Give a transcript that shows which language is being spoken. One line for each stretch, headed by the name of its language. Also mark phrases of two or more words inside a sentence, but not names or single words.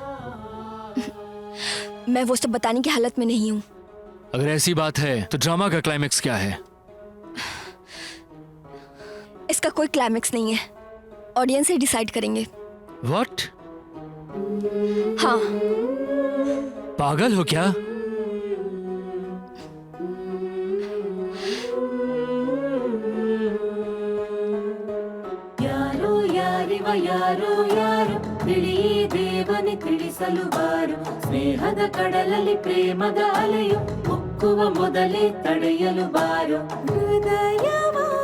Hindi: मैं वो सब बताने की हालत में नहीं हूँ। अगर ऐसी बात है तो ड्रामा का क्लाइमेक्स क्या है? इसका कोई क्लाइमेक्स नहीं है, ऑडियंस ही डिसाइड करेंगे। व्हाट? हाँ। पागल हो क्या?
Kannada: ಯಾರೋ ಯಾರಿವ ಯಾರೋ ಯಾರು ತಿಳಿ ದೇವನಿ ತಿಳಿಸಲು ಬಾರು ಸ್ನೇಹದ ಕಡಲಲ್ಲಿ ಪ್ರೇಮದ ಅಲೆಯು ಮುಕ್ಕುವ ಮೊದಲೇ ತಡೆಯಲು ಬಾರು ಹೃದಯವ